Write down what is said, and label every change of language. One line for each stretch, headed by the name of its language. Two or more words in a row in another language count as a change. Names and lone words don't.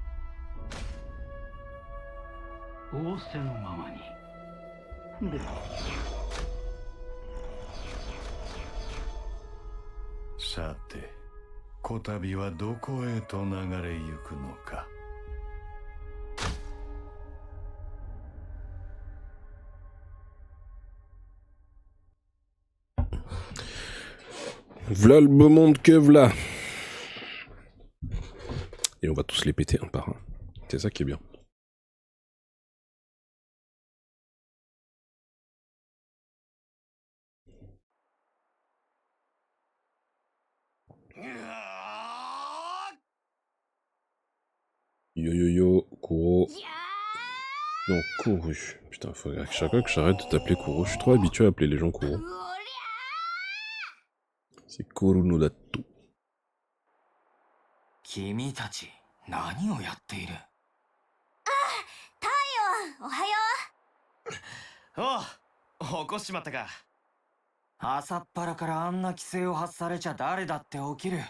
Japanese: 仰せのままに。でさて、こたびはどこへと流れゆくのか。
French: V'là le beau monde que v'là. Et on va tous les péter un par un. C'est ça qui est bien. Yo yo yo, Kuro. Non, Kuru. Putain, faut à chaque fois que j'arrête de t'appeler Kuro. Je suis trop habitué à appeler les gens Kuro. C'est Kuru no Datto.
Japanese: 君たち何をやっている？太陽、おはよおう、起こしちまったか。朝っぱらからあんな規制を発されちゃ誰だって起きる。